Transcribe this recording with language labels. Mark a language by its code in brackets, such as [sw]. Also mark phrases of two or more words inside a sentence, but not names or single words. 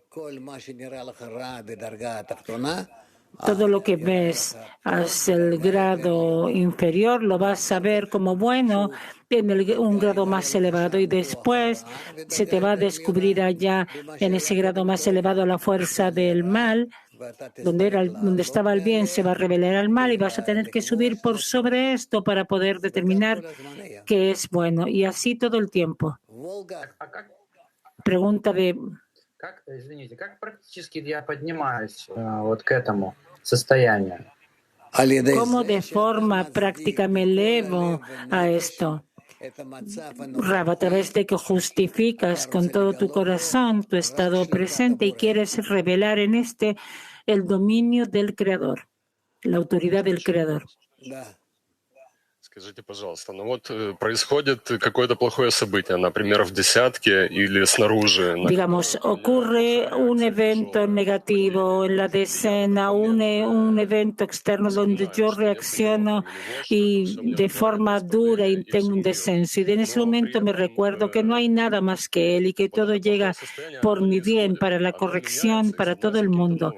[es] Todo lo que ves hacia el grado inferior lo vas a ver como bueno en un grado más elevado, y después se te va a descubrir allá en ese grado más elevado la fuerza del mal. Donde estaba el bien se va a revelar al mal, y vas a tener que subir por sobre esto para poder determinar qué es bueno, y así todo el tiempo. Pregunta de... [ru] Как практически я поднимаюсь вот к этому состоянию? [es] ¿Cómo de forma práctica me elevo a esto? Rab, a través de que justificas con todo tu corazón tu estado presente y quieres revelar en este el dominio del Creador, la autoridad del Creador. [ru] Скажите, пожалуйста, ну вот происходит какое-то плохое событие, например, в десятке или снаружи. [es] Digamos, ocurre un evento negativo en la decena, un evento externo donde yo reacciono y de forma dura y tengo un descenso. Y en ese momento me recuerdo que no hay nada más que Él y que todo llega por mi bien, para la corrección, para todo el mundo.